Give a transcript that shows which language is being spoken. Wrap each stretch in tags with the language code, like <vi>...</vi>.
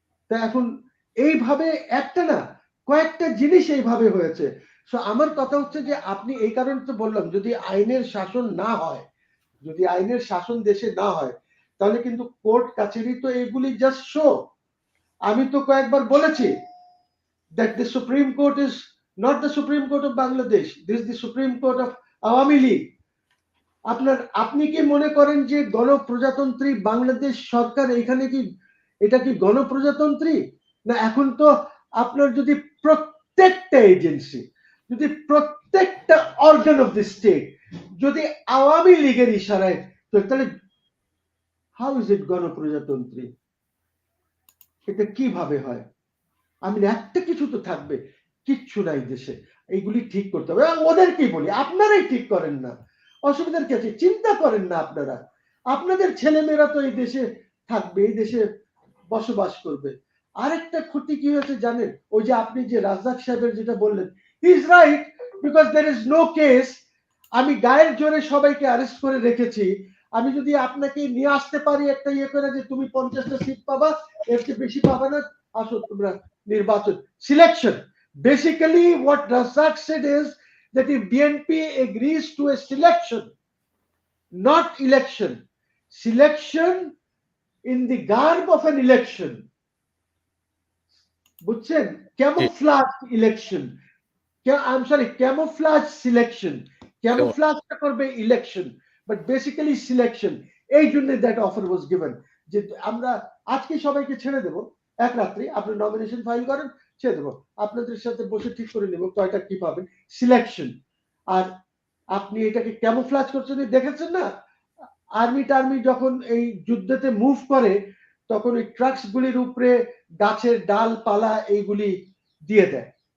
<bn>তা এখন এইভাবে একটা না, কয়েকটা জিনিস এইভাবে হয়েছে। সো আমার কথা হচ্ছে যে আপনি এই কারণে তো বললাম, যদি আইনের শাসন না হয়, যদি আইনের শাসন দেশে না হয়, তাহলে কিন্তু কোর্ট কাছারি তো এগুলি জাস্ট শো। আমি তো কয়েকবার বলেছি</bn> <en>that the Supreme Court is not the Supreme Court of Bangladesh, this is the Supreme Court of Awami League.</en> <bn>আপনি কি মনে করেন যে গণপ্রজাতন্ত্রী বাংলাদেশ সরকার এখানে কি, এটা কি গণপ্রজাতন্ত্রী? না, এখন তো আপনার যদি প্রত্যেকটা এজেন্সি, যদি প্রত্যেকটা অর্গান অফ দি স্টেট যদি আওয়ামী লীগের ইশারায়, তো তাহলে</bn> <en>how is it</en> <bn>গণপ্রজাতন্ত্রী? এটা কিভাবে হয়? আমি একটা কিছু তো থাকবে, কিচ্ছু নাই দেশে। এইগুলি ঠিক করতে হবে। ওদেরকেই বলি, আপনারাই ঠিক করেন না, অসুবিধার কি আছে? চিন্তা করেন না আপনারা। আপনাদের ছেলেমেয়েরা তো এই দেশে থাকবে, এই দেশে বসবাস করবে। আরেকটা ক্ষতি কি হয়েছে জানেন? ওই যে আপনি যে রাজ্জাক সাহেবের যেটা বললেন,</bn> <en>He is right, because there is no case.</en> <bn>আমি গায়ের জোরে সবাইকে অ্যারেস্ট করে রেখেছি। আমি যদি আপনাকে নিয়ে আসতে পারি একটা ইয়ে করে যে তুমি 50টা সিট পাবা, এর চেয়ে বেশি পাবা না, আসো তোমরা নির্বাচন, selection.</bn> <en>Basically, what Razak said is that if BNP agrees to a selection, not election, selection in the garb of an election,</en> <bn>বুঝছেন? জি,</bn> <en>Camouflage election, I'm sorry, camouflage selection,</en> <bn>কেমন?</bn> <en>camouflage করবে election, but basically selection।</en> <bn>এই জন্য</bn> <en>that offer was given,</en> <bn>যে আমরা আজকে সবাইকে ছেড়ে দেব, এক রাত্রি আপনি নমিনেশন ফাইল করেন, ছেড়ে দেব, আপনাদের সাথে বসে ঠিক করে নেব কয়টা কি পাবেন, সিলেকশন। আর আপনি এটাকে ক্যামোফ্লাজ করছেন, দেখেছেন না? আর্মি যখন এই যুদ্ধতে মুভ করে, তখন ওই ট্রাকস গুলির উপরে গাছের ডালপালা এইগুলি দিয়ে দেয়।</bn>